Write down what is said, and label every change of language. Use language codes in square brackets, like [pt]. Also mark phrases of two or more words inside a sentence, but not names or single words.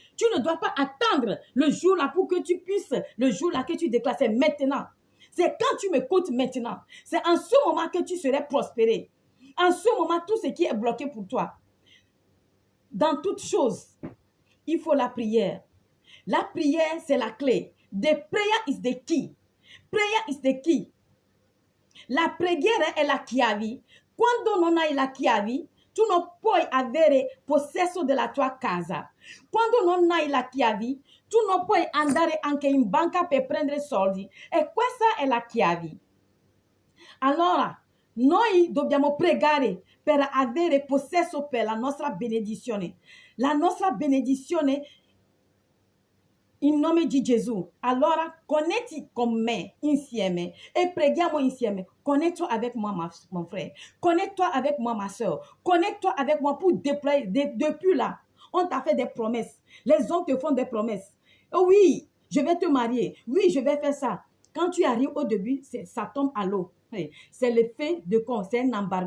[fr] Tu ne dois pas attendre le jour là pour que tu puisses, le jour là que tu déclares, c'est maintenant. C'est quand tu m'écoutes maintenant. C'est en ce moment que tu serais prospéré. En ce moment, tout ce qui est bloqué pour toi. Dans toute chose, il faut la prière. La prière, c'est la clé. [en] The prayer is the key. Prayer is the key. [it] La preghiera è la chiave. Quando non hai la chiave, tu non puoi avere possesso della tua casa. Quando non hai la chiave, tu non puoi andare anche in banca per prendere soldi. E questa è la chiave. Allora, noi dobbiamo pregare per avere possesso per la nostra benedizione. La nostra benedizione in nome di Gesù. Allora, connetti con me insieme e preghiamo insieme. [fr] Connecte-toi avec moi, mon frère. Connecte-toi avec moi, ma soeur. Connecte-toi avec moi pour déployer. Depuis là, on t'a fait des promesses. Les hommes te font des promesses. Oh oui, je vais te marier. Oui, je vais faire ça. Quand tu arrives au début, ça tombe à l'eau. C'est l'effet de quoi? C'est un embargo.